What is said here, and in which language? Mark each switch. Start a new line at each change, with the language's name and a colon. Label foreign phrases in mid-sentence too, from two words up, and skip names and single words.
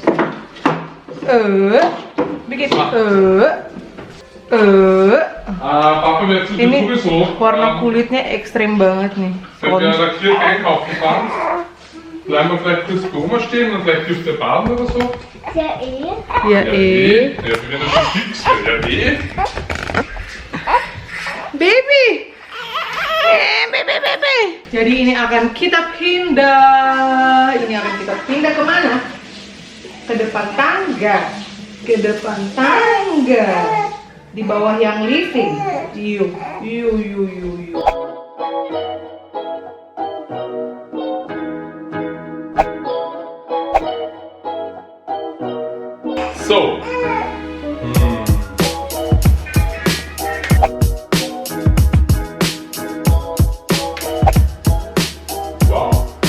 Indonesian: Bikin. Papa,
German: wer zu
Indonesian: Ini
German: sowieso.
Indonesian: warna kulitnya ekstrem banget nih.
German: Wenn wir da hier einkaufen fahren, bleiben wir vielleicht kurz bei Oma stehen und vielleicht dürft ihr baden oder so.
Indonesian: Saya ini. Ya
German: Ja, wir werden schon fix. Ja,
English: Baby. Baby.
Indonesian: Jadi ini akan kita pindah. Kemana? Ke depan tangga. Di bawah yang living. Yuk. So. Wow.